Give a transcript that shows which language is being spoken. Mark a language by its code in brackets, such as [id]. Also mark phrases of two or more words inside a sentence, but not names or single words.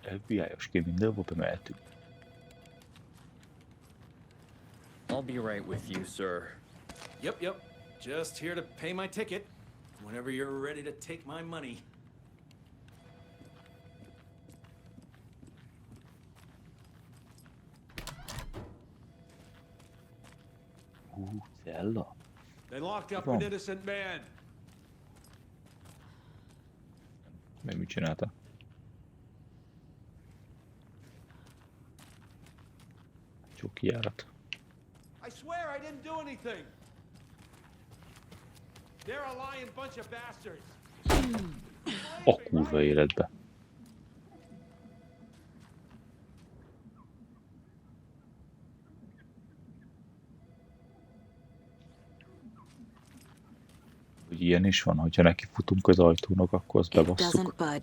[hu] FBI-os ki mindenhol bemehetünk. [en] I'll be right with you, sir. Yep. Just here to pay my ticket. Whenever you're ready to take my money. [hu] Cella. [en] They locked up [hu] Van. [en] an innocent man. [hu] Meg mit csinálta? Csak kijárat. [en] I swear I didn't do anything. They're a lying bunch of bastards. [hu] A kurva életbe. Hogy ilyen is van, hogyha neki futunk az ajtónak, akkor azt [en] It [hu] bebasszuk. [en] doesn't budge.